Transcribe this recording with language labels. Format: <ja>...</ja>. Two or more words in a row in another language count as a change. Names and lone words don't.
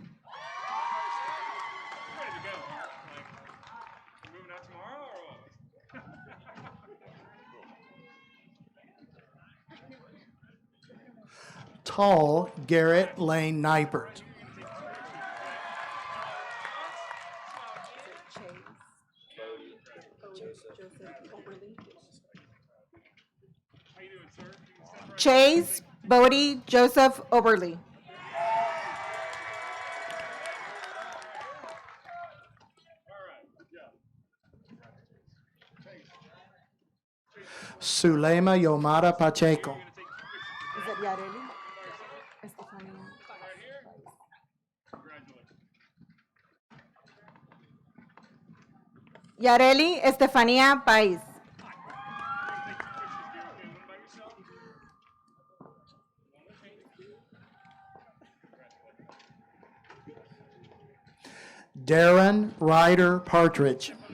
<en>Tall Garrett Lane Nipert. Chase Bodie Joseph Oberly. Sulema Yomara Pacheco. Is it Yareli? Estefania. Yareli Estefania Pais. Darren Ryder Partridge.</en>